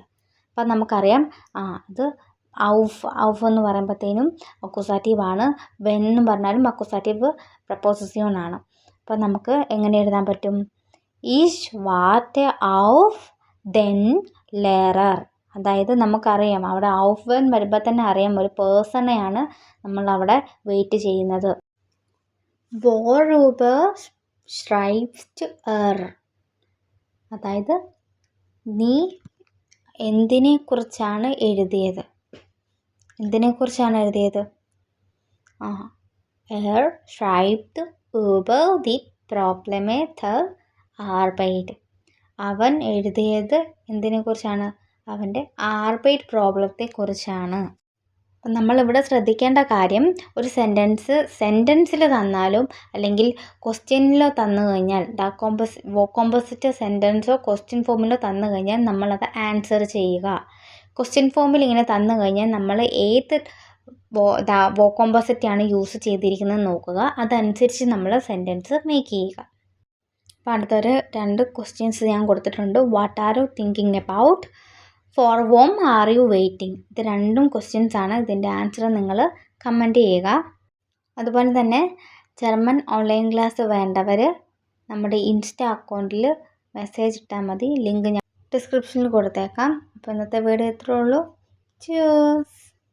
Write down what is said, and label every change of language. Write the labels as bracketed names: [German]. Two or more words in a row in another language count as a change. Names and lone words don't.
[Malayalam] അപ്പം നമുക്കറിയാം അത് ഔഫ് എന്ന് പറയുമ്പോഴത്തേനും അക്യൂസാറ്റീവാണ്, വെൻ എന്ന് പറഞ്ഞാലും അക്യൂസാറ്റീവ് പ്രപ്പോസിഷനാണ്. അപ്പം നമുക്ക് എങ്ങനെ എഴുതാൻ പറ്റും? [German] Ich warte auf den Lehrer. [Malayalam] അതായത് നമുക്കറിയാം അവിടെ [German] auf wen [Malayalam] വരുമ്പോൾ തന്നെ അറിയാം ഒരു പേഴ്സണെയാണ് നമ്മളവിടെ വെയിറ്റ് ചെയ്യുന്നത്. [German] worüber schreibst er? [Malayalam] അതായത് നീ എന്തിനെക്കുറിച്ചാണ് എഴുതിയത്? എന്തിനെക്കുറിച്ചാണ് എഴുതിയത്? [German] er schreibt über die Probleme der Arbeit. [Malayalam] അവൻ എഴുതിയത് എന്തിനെക്കുറിച്ചാണ്? അവൻ്റെ ആർബൈറ്റ് പ്രോബ്ലത്തെക്കുറിച്ചാണ്. അപ്പം നമ്മളിവിടെ ശ്രദ്ധിക്കേണ്ട കാര്യം, ഒരു സെൻറ്റൻസിൽ തന്നാലും അല്ലെങ്കിൽ ക്വസ്റ്റ്യനിലോ തന്നു കഴിഞ്ഞാൽ [English] composite sentence question form [Malayalam] തന്നു കഴിഞ്ഞാൽ നമ്മളത് ആൻസർ ചെയ്യുക. [English] question form [Malayalam] ഇങ്ങനെ തന്നു കഴിഞ്ഞാൽ നമ്മൾ ഏത് കോമ്പോസിറ്റാണ് യൂസ് ചെയ്തിരിക്കുന്നത് നോക്കുക, അതനുസരിച്ച് നമ്മൾ [English] sentence make [Malayalam] ചെയ്യുക. അപ്പോൾ അടുത്തൊരു 2 ക്വസ്റ്റ്യൻസ് ഞാൻ കൊടുത്തിട്ടുണ്ട്. [English] What are you thinking about? For whom are you waiting? [Malayalam] ഇത് 2 ക്വസ്റ്റ്യൻസ് ആണ്. ഇതിൻ്റെ ആൻസർ നിങ്ങൾ കമൻറ്റ് ചെയ്യുക. അതുപോലെ തന്നെ [English] German online class [Malayalam] വേണ്ടവർ നമ്മുടെ [English] Insta account [Malayalam] മെസ്സേജ് ഇട്ടാൽ മതി. ലിങ്ക് ഞാൻ ഡിസ്ക്രിപ്ഷനിൽ കൊടുത്തേക്കാം. അപ്പോൾ ഇന്നത്തെ വീഡിയോ ഇത്രയേ ഉള്ളൂ. Cheers.